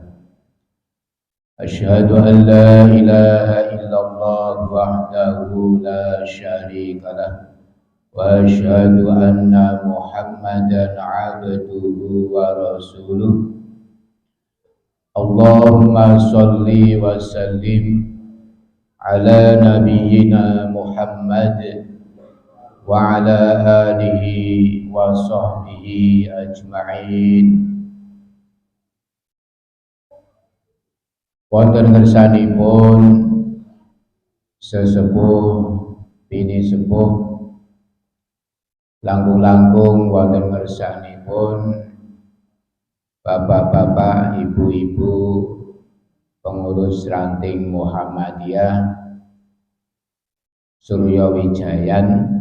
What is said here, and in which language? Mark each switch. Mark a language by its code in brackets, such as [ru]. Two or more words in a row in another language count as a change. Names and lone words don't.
[ar] أشهد أن لا إله إلا الله وحده لا شريك له وأشهد أن محمدا عبده ورسوله. اللهم صل وسلم على نبينا محمد وعلى آله وصحبه أجمعين. [jv] Wonten ngersanipun sesepuh bini sepuh, langkung-langkung wonten ngersanipun bapak-bapak, ibu-ibu pengurus ranting Muhammadiyah Surya Wijayan,